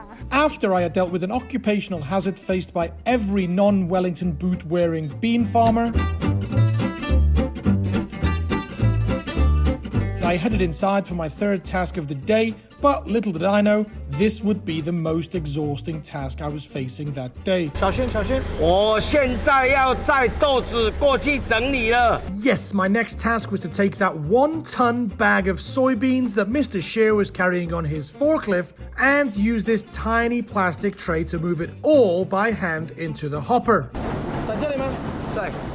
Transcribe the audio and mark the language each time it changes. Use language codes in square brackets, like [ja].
[en] After I had dealt with an occupational hazard faced by every non-Wellington boot-wearing bean farmer, I headed inside for my third task of the day, but little did I know, this would be the most exhausting task I was facing that day. [zh] 小心，小心。我现在要载豆子过去整理了。 [en] Yes, my next task was to take that 1-ton bag of soybeans that Mr. Shear was carrying on his forklift and use this tiny plastic tray to move it all by hand into the hopper. [zh] 在这里吗？对。